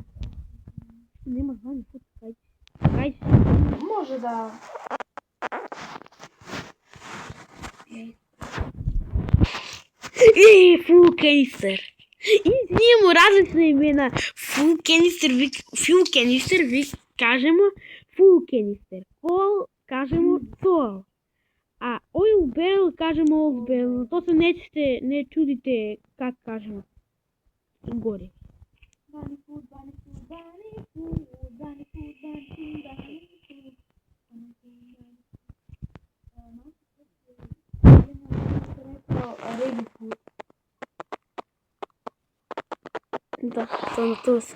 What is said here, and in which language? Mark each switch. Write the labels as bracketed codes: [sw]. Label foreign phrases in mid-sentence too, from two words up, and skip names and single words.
[hr] Nema zvanje, kaj će? Može da... [en] Full canister. [hr] Imamo različne imena. [en] Full canister, [hr] vi kažemo [en] full canister. [hr] Coal kažemo coal. A [en] oil barrel [hr] kažemo [en] oil barrel. [hr] To se ne čudite kak kažemo. Gore. Da, to na turski.